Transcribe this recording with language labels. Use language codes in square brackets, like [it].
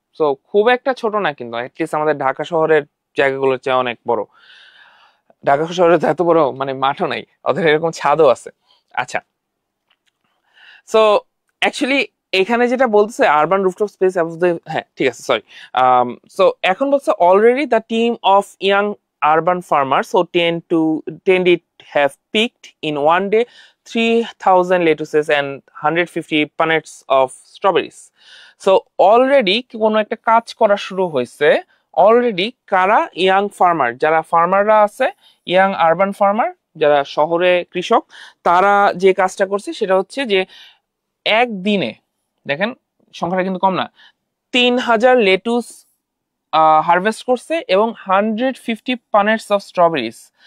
[bn] So খুব একটা ছোট না, কিন্তু অ্যাটলিস্ট আমাদের ঢাকা শহরের জায়গাগুলোর চেয়ে অনেক বড়। ঢাকা শহরে তো এত বড় মানে মাঠও নাই, ওদের এরকম ছাদও আছে। আচ্ছা, সো অ্যাকচুয়ালি এখানে যেটা বলতেছে [en] urban rooftop space above the, [bn] হ্যাঁ ঠিক আছে সরি। [en] So এখন বলছে already the team of young urban farmers so tend it have picked in one day 3,000 lettuces and 150 punnets of strawberries. [bn] So already কোনো একটা কাজ করা শুরু হয়েছে অলরেডি। কারা? ইয়াং ফার্মার, যারা ফার্মাররা আছে, ইয়াং আরবান ফার্মার যারা শহরে কৃষক, তারা যে কাজটা করছে সেটা হচ্ছে যে একদিনে, দেখেন সংখ্যাটা কিন্তু কম না, 3,000 লেটুস হারভেস্ট করছে এবং 150 [en] Punnets of strawberries.